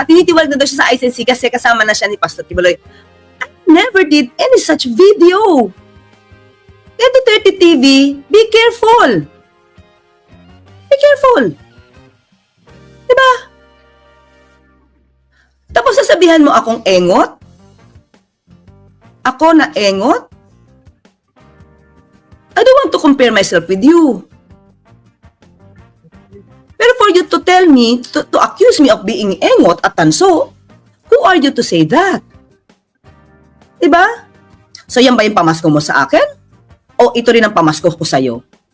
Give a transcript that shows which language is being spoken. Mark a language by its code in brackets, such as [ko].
[tl] Tinitiwalag na daw siya sa INC kasi kasama na siya ni Pastor Kibuloy. [en] I never did any such video. [tl] Kaya [en] Duterte TV, be careful. Be careful. [tl] Diba? Tapos sasabihan mo akong engot? Ako na engot? [en] I don't want to compare myself with you. [tl] Pero [en] for you to tell me, to accuse me of being engot at tanso, who are you to say that? [tl] Diba? So yan ba yung pamasko mo sa akin? O ito rin ang pamasko ko sa'yo?